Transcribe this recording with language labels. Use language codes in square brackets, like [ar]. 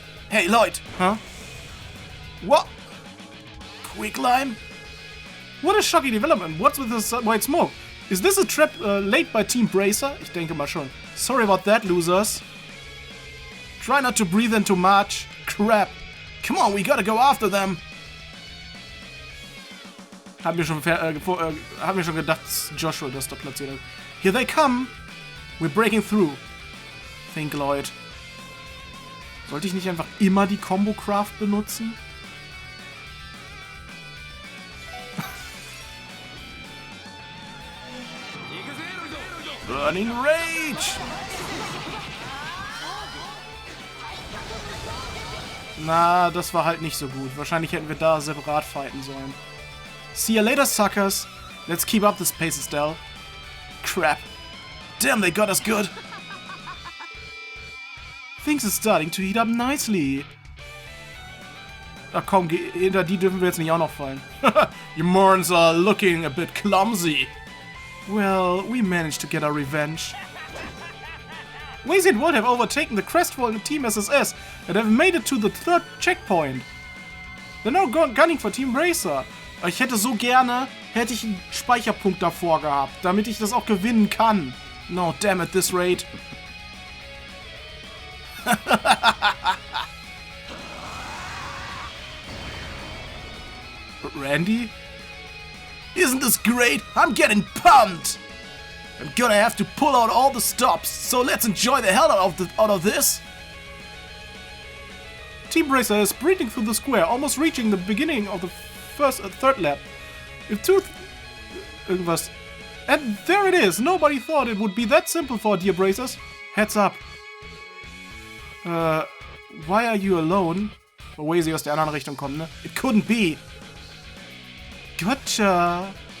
[en] Hey Lloyd! Huh? What? Quick lime? What a shocking development! What's with this white smoke? Is this a trap laid by Team Bracer? [de] Ich denke mal schon. [en] Sorry about that, losers. Try not to breathe in too much. Crap. Come on, we gotta go after them. [de] Haben wir schon gedacht, dass Joshua das da platziert hat. [en] Here they come. We're breaking through. Think, Lloyd. [de] Sollte ich nicht einfach immer die Combo Craft benutzen? [en] Burning Rage! [de] Na, das war halt nicht so gut. Wahrscheinlich hätten wir da separat fighten sollen. [en] See you later, suckers. Let's keep up this pace, Estelle. Crap. Damn, they got us good. Things are starting to heat up nicely. [de] Ach komm, hinter die dürfen wir jetzt nicht auch noch fallen. [en] You morons are looking a bit clumsy. Well, we managed to get our revenge. Wazy and Walt have overtaken the crestfallen Team SSS and have made it to the third checkpoint. They're now gunning for Team Bracer. [de] Ich hätte so gerne, hätte ich einen Speicherpunkt davor gehabt, damit ich das auch gewinnen kann. [en] No, damn it, this rate. Randy? Isn't this great? I'm getting pumped! I'm gonna have to pull out all the stops, so let's enjoy the hell out of this! Team Bracer is sprinting through the square, almost reaching the beginning of the third lap. [de] Irgendwas. [en] And there it is! Nobody thought it would be that simple for dear Bracers. Heads up. Why are you alone? [de] Wo Wazy aus der anderen Richtung kommt, ne? [en] It couldn't be! Gotcha!